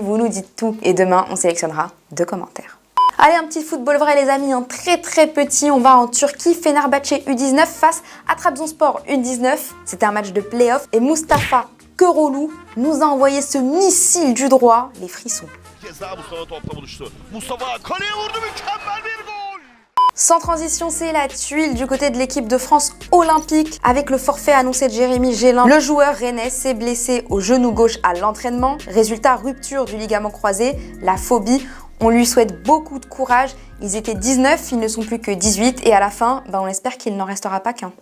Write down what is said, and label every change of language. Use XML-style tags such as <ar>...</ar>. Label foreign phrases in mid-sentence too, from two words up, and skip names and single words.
<fr>Vous nous dites tout et demain, on sélectionnera 2 commentaires. Allez, un petit football vrai les amis, un très petit, on va en Turquie, Fenerbahçe U19 face à Trabzonspor U19. C'était un match de play-off et Mustafa Keroğlu nous a envoyé ce missile du droit, les frissons.</fr> <tr>kez daha Mustafa topla buluştu. Mustafa kaleye vurdu, mükemmel bir gol.</tr> <fr>Sans transition, c'est la tuile du côté de l'équipe de France olympique. Avec le forfait annoncé de Jérémy Gélin, le joueur rennais s'est blessé au genou gauche à l'entraînement. Résultat, rupture du ligament croisé, la phobie. On lui souhaite beaucoup de courage. Ils étaient 19, ils ne sont plus que 18 et à la fin, on espère qu'il n'en restera pas qu'un.</fr>